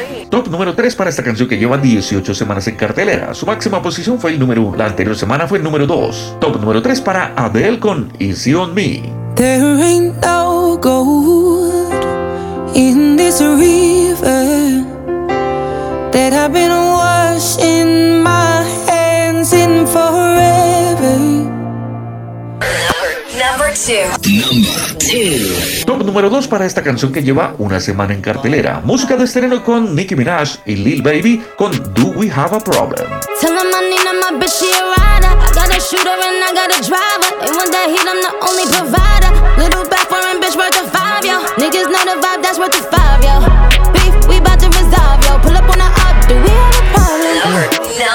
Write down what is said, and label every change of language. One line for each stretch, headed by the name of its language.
Spanish: Top número 3 para esta canción que lleva 18 semanas en cartelera. Su máxima posición fue el número 1. La anterior semana fue el número 2. Top número 3 para Adele con Easy on Me.
English: There ain't no gold in this river that I've been washing my hands in forever. Number 2.
Spanish: Top número 2 para esta canción que lleva una semana en cartelera. Música de estreno con Nicki Minaj y Lil Baby con Do We Have a Problem.
English: Tell them I need my bitch, she a rider. I got a shooter and I got a driver. They want that heat, I'm the only provider. Little bad foreign bitch worth a 5, yo. Niggas know the vibe, that's worth a 5, yo. Beef, we bout to resolve, yo. Pull up on the up, do we have a problem?